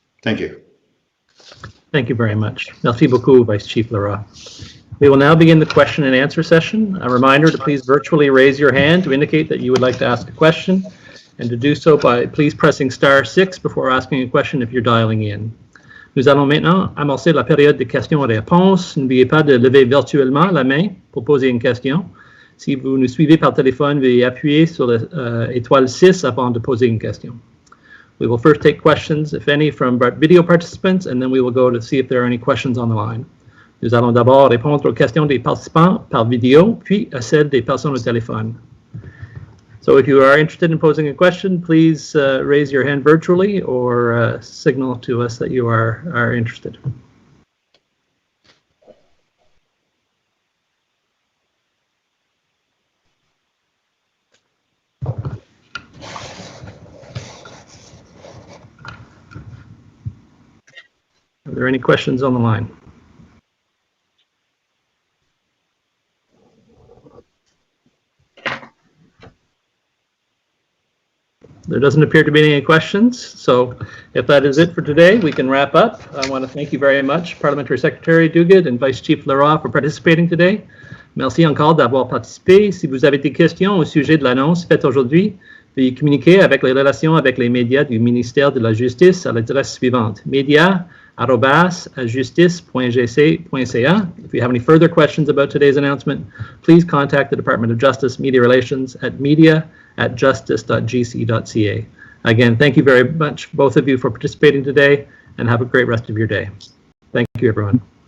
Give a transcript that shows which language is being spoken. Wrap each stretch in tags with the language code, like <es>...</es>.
<en>Thank you. Thank you very much.</en> <fr>Merci beaucoup,</fr> <en>Vice Chief Leroy. We will now begin the question and answer session. A reminder to please virtually raise your hand to indicate that you would like to ask a question, and to do so by please pressing *6 before asking a question if you're dialing in.</en> <fr>Nous allons maintenant amorcer la période de questions et réponses. N'oubliez pas de lever virtuellement la main pour poser une question. Si vous nous suivez par téléphone, veuillez appuyer sur l'étoile 6 avant de poser une question.</fr> <en>We will first take questions, if any, from video participants, and then we will go to see if there are any questions on the line.</en> <fr>Nous allons d'abord répondre aux questions des participants par vidéo, puis à celles des personnes au téléphone.</fr> <en>So if you are interested in posing a question, please raise your hand virtually or signal to us that you are interested. Are there any questions on the line? There doesn't appear to be any questions, so if that is it for today, we can wrap up. I want to thank you very much, Parliamentary Secretary Duguid and Vice Chief Leroy, for participating today.</en> <fr>Merci encore d'avoir participé. Si vous avez des questions au sujet de l'annonce faite aujourd'hui, veuillez communiquer avec les relations avec les médias du ministère de la Justice à l'adresse suivante: media@justice.gc.ca.</fr> <en>If you have any further questions about today's announcement, please contact the Department of Justice Media Relations at media@justice.gc.ca. Again, thank you very much, both of you, for participating today, and have a great rest of your day. Thank you, everyone.</en>